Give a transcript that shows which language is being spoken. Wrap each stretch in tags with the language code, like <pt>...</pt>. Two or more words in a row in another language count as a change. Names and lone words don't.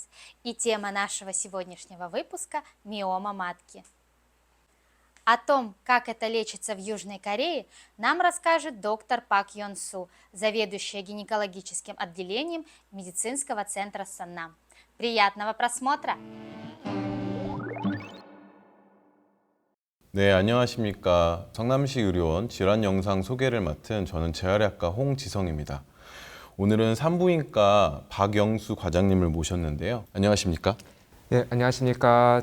<ru>И тема нашего сегодняшнего выпуска – миома матки. О том, как это лечится в Южной Корее, нам расскажет доктор Пак Йон Су, заведующая гинекологическим отделением медицинского центра Саннам. Приятного просмотра!</ru> <ko>네, 안녕하십니까. 성남시 의료원 질환 영상 소개를 맡은 저는 재활의학과 홍지성입니다. 오늘은 산부인과 박영수 과장님을 모셨는데요. 안녕하십니까? 네, 안녕하십니까.</ko>